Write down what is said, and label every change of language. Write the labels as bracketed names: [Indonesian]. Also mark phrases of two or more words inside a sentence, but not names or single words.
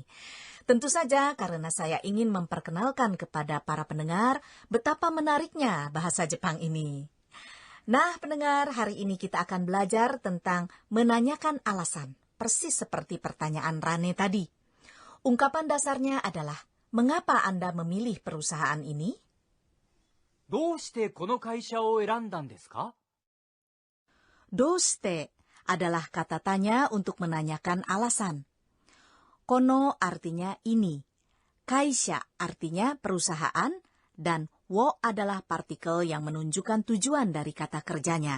[Indonesian] Tentu saja karena saya ingin memperkenalkan kepada para pendengar betapa menariknya bahasa Jepang ini. Nah, pendengar, hari ini kita akan belajar tentang menanyakan alasan, persis seperti pertanyaan Rane tadi. Ungkapan dasarnya adalah, mengapa Anda memilih perusahaan ini? [Japanese] どうしてこの会社を選んだんですか? [Indonesian] Doste adalah kata tanya untuk menanyakan alasan. Kono artinya ini. Kaisha artinya perusahaan. Dan wo adalah partikel yang menunjukkan tujuan dari kata kerjanya.